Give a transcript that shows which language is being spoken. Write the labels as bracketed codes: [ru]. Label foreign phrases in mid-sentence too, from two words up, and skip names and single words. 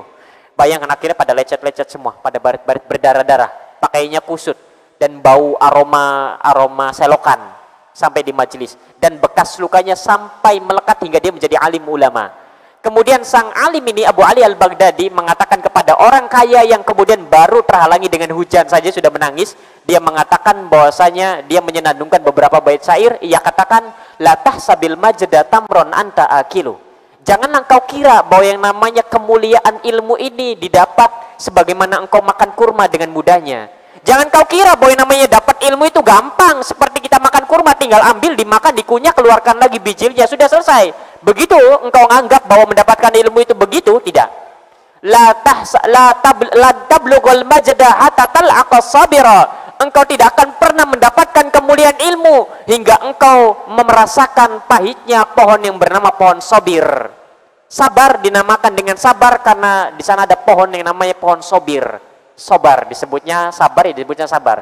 [id] Bayangkan akhirnya pada lecet-lecet semua, pada barit-barit berdarah-darah, pakainya kusut dan bau aroma selokan sampai di majelis, dan bekas lukanya sampai melekat hingga dia menjadi alim ulama. Kemudian sang alim ini Abu Ali Al-Baghdadi mengatakan kepada orang kaya yang kemudian baru terhalangi dengan hujan saja sudah menangis, dia mengatakan bahwasanya dia menyenandungkan beberapa bait syair. Ia katakan, [ar] لا تحسب المجد تمرا أنت آكله. [id] Jangan engkau kira bahwa yang namanya kemuliaan ilmu ini didapat sebagaimana engkau makan kurma dengan mudahnya. Jangan kau kira bahwa yang namanya dapat ilmu itu gampang seperti kita makan kurma, tabel ambil, dimakan, dikunyah, keluarkan lagi bijilnya, sudah selesai. Begitu engkau anggap bahwa mendapatkan ilmu itu begitu, tidak. [ar] لا تبلغ المجد حتى تلعق الصبرا. [id] Engkau tidak akan pernah mendapatkan kemuliaan ilmu hingga engkau merasakan pahitnya pohon yang bernama pohon sobir. Sabar dinamakan dengan sabar karena di sana ada pohon yang namanya pohon sobir. Sobar disebutnya sabar, ya disebutnya sabar.